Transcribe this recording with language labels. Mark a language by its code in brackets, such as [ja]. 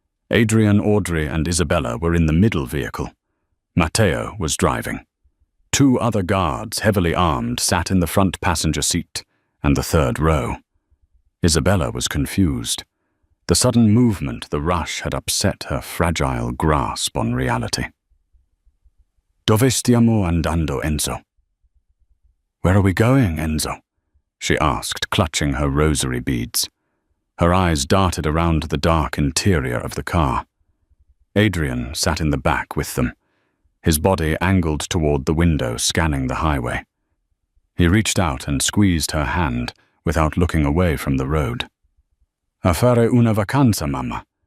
[en] Adrian, Audrey, and Isabella were in the middle vehicle. Matteo was driving. 2 other guards, heavily armed, sat in the front passenger seat and the 3rd row. Isabella was confused. The sudden movement, the rush, had upset her fragile grasp on reality. [it] Dove stiamo andando, Enzo? [en] Where are we going, Enzo? She asked, clutching her rosary beads. Her eyes darted around the dark interior of the car. Adrian sat in the back with them, his body angled toward the window, scanning the highway. He reached out and squeezed her hand without looking away from the road. [it] A fare una vacanza, mamma.